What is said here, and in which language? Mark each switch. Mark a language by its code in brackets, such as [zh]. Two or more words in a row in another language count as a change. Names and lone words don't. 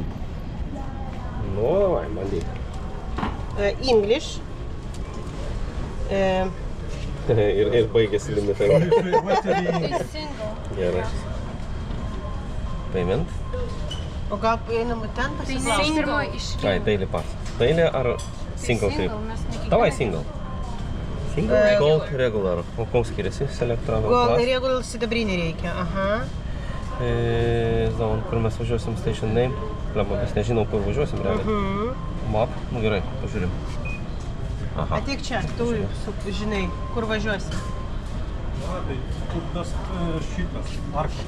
[lt] Nu, davai, bandyk. [en] English. [lt] Ir baigėsi limitai. Tai single. Gerai. Payment? O gal einam ten Tai pasiklausti? single iš Ai, [en] daily pass. Daily ar single trip? [lt] mes ne kiekvieną. [en] Davai single. Single? Gold, regular. [lt] O kuo skiriasi? [en] Select, travel, [lt] Gal [en] class? [lt] regular sidabrinį reikia. Aha. Zone, kur mes važiuosim, [en] station name. [lt] Lemba, mes nežinom, kur važiuosim realiai. Map? Nu gerai, pažiūrim. Aha. Ateik čia, tu žinai, kur važiuosi. Тут tas šitas, arka.